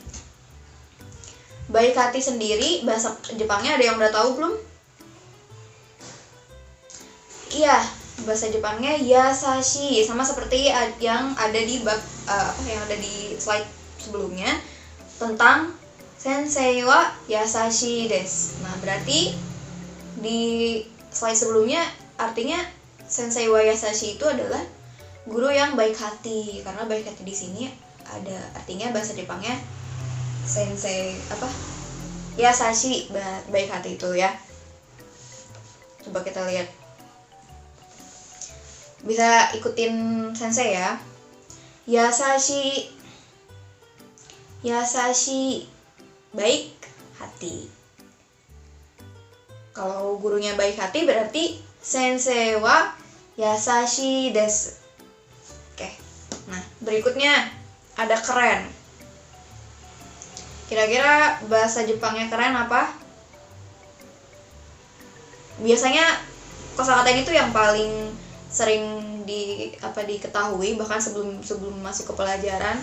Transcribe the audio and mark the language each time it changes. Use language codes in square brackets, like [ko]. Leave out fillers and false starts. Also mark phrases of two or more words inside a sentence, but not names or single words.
[id] Baik hati sendiri bahasa Jepangnya ada yang udah tahu belum? Iya, bahasa Jepangnya yasashi, sama seperti yang ada di yang ada di slide sebelumnya tentang [ja] 先生は優しいです. [id] Nah, berarti di slide sebelumnya artinya [ja] 先生は優しい [id] itu adalah guru yang baik hati, karena baik hati di sini ada artinya bahasa Jepangnya [ja] 先生優しい, [id] baik hati itu ya. Coba kita lihat, bisa ikutin sensei ya. [ja] 優しい、優しい, [id] baik hati. Kalau gurunya baik hati berarti [ja] 先生は優しいです. [id] Oke. Nah, berikutnya ada keren. Kira-kira bahasa Jepangnya keren apa? Biasanya kosakata itu yang paling sering diketahui bahkan sebelum masuk ke pelajaran.